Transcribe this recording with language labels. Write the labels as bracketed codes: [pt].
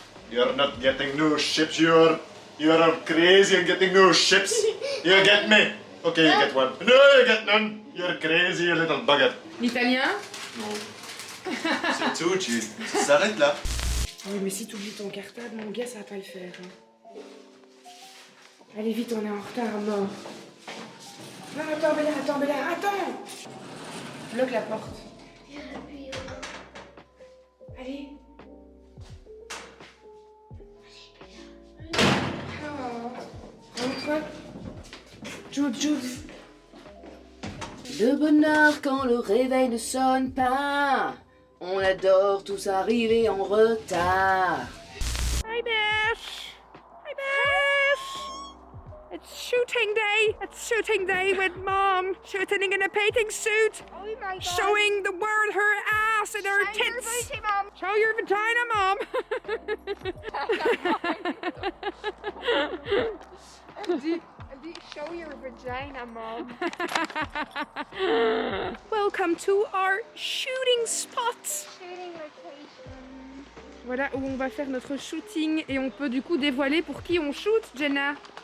[en] You're not getting no chips. You're crazy and getting no chips. You get me? Okay, you get one. No, you get none. You're crazy, you little bugger. [fr] L'italien. Non. C'est tout, tu s'arrête là. Oui, mais si tu oublies ton cartable, mon gars, ça va pas le faire. Hein. Allez vite, on est en retard à mort. Non, attends, Bella, attends. Bloque la porte. Allez. Rentre. Jude. Le bonheur quand le réveil ne sonne pas. On adore tous arriver en retard. [en] Hi, Bish. It's shooting day. It's shooting day with Mom shooting in a painting suit. Oh my god. Showing the world her ass and her tits. Show your vagina, Mom. [fr] Elle dit [en] show your vagina, Mom. Welcome to our shooting spot. Shooting location. [fr] Voilà où on va faire notre shooting et on peut du coup dévoiler pour qui on shoot, Jenna.